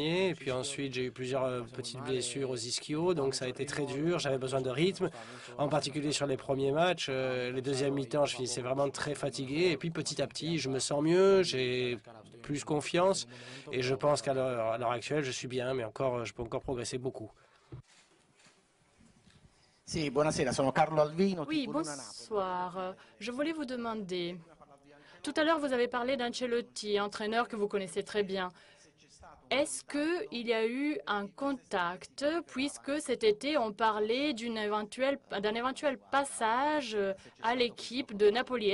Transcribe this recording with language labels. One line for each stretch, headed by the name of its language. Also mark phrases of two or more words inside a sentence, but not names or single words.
French: Et puis ensuite j'ai eu plusieurs petites blessures aux ischios. Donc ça a été très dur, j'avais besoin de rythme. En particulier sur les premiers matchs. Les deuxièmes mi-temps, je finissais vraiment très fatigué. Et puis petit à petit, je me sens mieux, j'ai plus confiance. Et je pense qu'à l'heure actuelle, je suis bien, mais encore, je peux encore progresser beaucoup.
Italian: Sì, buonasera, sono Carlo Alvino.
French: Oui, bonsoir. Je voulais vous demander, tout à l'heure vous avez parlé d'Ancelotti, entraîneur que vous connaissez très bien. Est-ce qu'il y a eu un contact, puisque cet été on parlait d'un éventuel passage à l'équipe de Napoli?